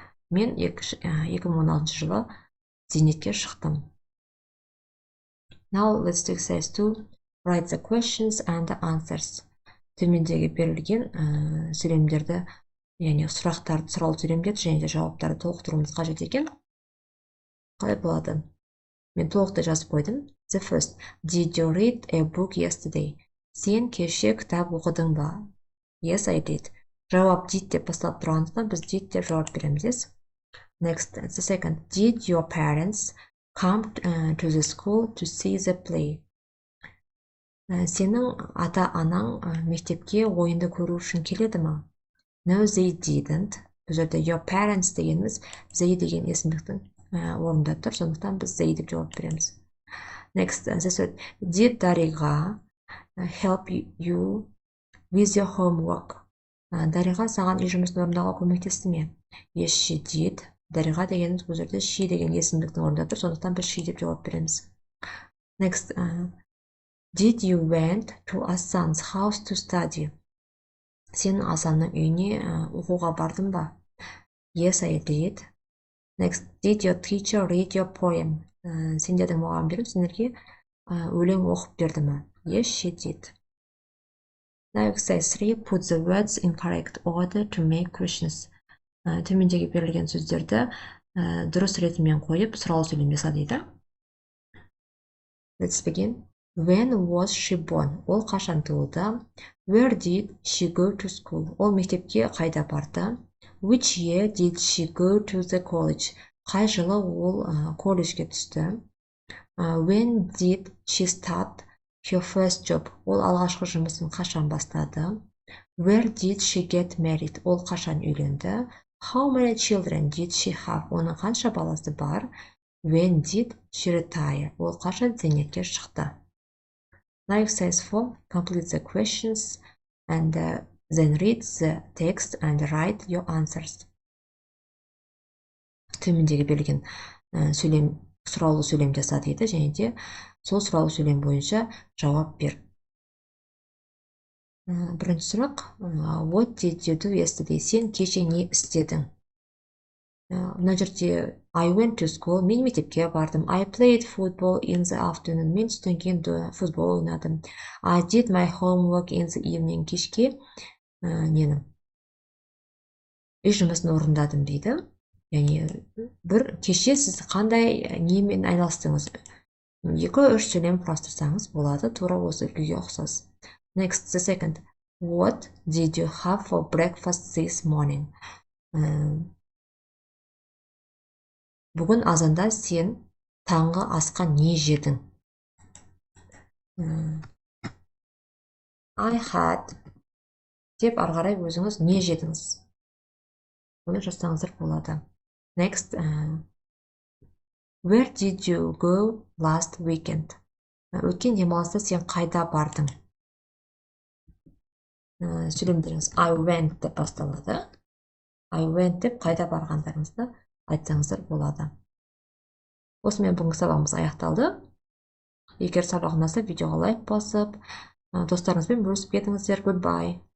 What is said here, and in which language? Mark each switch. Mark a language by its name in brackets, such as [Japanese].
[Kazakh] Мен 2016 жылы зейнетке шықтым. [English] Now let's do exercise 2. Write the questions and the answers. [Kazakh] Төмендегі берілген сөйлемдерді, яғни сұрақтарды, сұраулы сөйлемдерді және де жауаптарды толықтыруымыз қажет екен. Қалай болады? Мен толықтай жазып қойдым. [English] The first. Did you read a book yesterday? [Kazakh] Сен кеше кітап оқыдың ба? [English] Yes, I did. [Kazakh] Жауап did деп басталып тұрғандықтан біз did деп жауап береміз. [English] Next, the second. Did your parents come to the school to see the play? [Kazakh] Сенің ата-анаң мектепке ойынды көру үшін келеді ма? [English] No, they didn't. [Kazakh] Бұл жерде your parents дегеніміз they деген есімдіктің орнында тұр, сондықтан біз they деп жауап береміз. [English] Next, the third. Did Дариға help you with your homework? [Kazakh] Дариға саған үй жұмысын орындауға көмектесті ме? [English] Yes, she did. [Kazakh] Дариға дегеніміз бұл жерде she деген есімдіктің орнында тұр, сондықтан біз she деп жауап береміз. [English] Next, did you went to Асан's house to study? [Kazakh] Сен Асанның үйіне оқуға бардың ба? [English] Yes, I did. Next, did your teacher read your poem? [Kazakh] Сендердің мұғалімдерің сендерге өлең оқып берді ме? [English] Yes, she did. Now exercise 3. Put the words in correct order to make questions. [Kazakh] Төмендегі берілген сөздерді дұрыс ретімен қойып, сұраулы сөйлем жаса дейді. [English] Let's begin. When was she born? [Kazakh] Ол қашан туылды? [English] Where did she go to school? [Kazakh] Ол мектепке қайда барды? [English] Which year did she go to the college? [Kazakh] Қай жылы ол колледжге түсті? [English] When did she start her first job? [Kazakh] Ол алғашқы жұмысын қашан бастады? [English] Where did she get married? [Kazakh] Ол қашан үйленді? [English] How many children did she have? [Kazakh] Оның қанша баласы бар? [English] When did she retire? [Kazakh] Ол қашан зейнетке шықты? [English] Now exercise 4. Complete the questions and then read the text and write your answers. [Kazakh] Төмендегі берілген сұраулы сөйлем жаса дейді, және де сол сұраулы сөйлем бойынша жауап бер. Бірінші сұрақ. [English] What did you do yesterday? [Kazakh] Сен кеше не істедің? Мына жерде [English] I went to school. [Kazakh] Мен мектепке бардым. [English] I played football in the afternoon. [Kazakh] Мен түстен кейін футбол ойнадым. [English] I did my homework in the evening. [Kazakh] Кешке үй жұмысын орындадым дейді. Яғни кеше сіз қандай немен айналыстыңыз? 2-3 сөйлем құрастырсаңыз болады, тура осы күйге ұқсас. [English] Next, the second. What did you have for breakfast this morning? [Kazakh] Бүгін азанда сен таңғы асқа не жедің? I had деп арғарай өзіңіз не жедіңіз? Оны жазсаңыздар болады. [English] Next, where did you go last weekend? [Kazakh] Өткен демалыста сен қайда бардың? Сөйлемдеріңіз I went деп басталады. I went деп қайда барғандарыңызды айтсаңыздар болады. Осымен бүгінгі сабағымыз аяқталды. Егер сабақ ұнаса, видеоға лайк басып, достарыңызбен бөлісіп кетіңіздер. [English] Goodbye.